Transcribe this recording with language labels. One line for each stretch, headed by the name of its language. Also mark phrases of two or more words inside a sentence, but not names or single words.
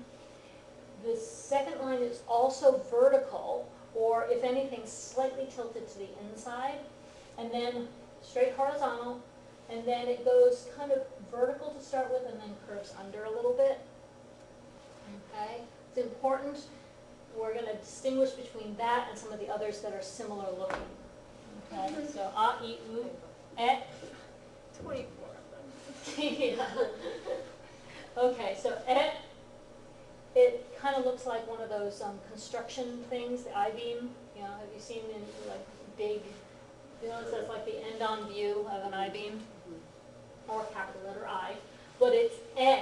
English: The second line is also vertical, or if anything, slightly tilted to the inside, and then straight horizontal, and then it goes kind of vertical to start with and then curves under a little bit. Okay, it's important. We're going to distinguish between that and some of the others that are similar looking. Okay, so a, I, u, e. 24 of them. Yeah. Okay, so e, it kind of looks like one of those construction things, the I-beam. You know, have you seen in like big, you know, it says like the end-on view of an I-beam, or capital letter I, but it's e.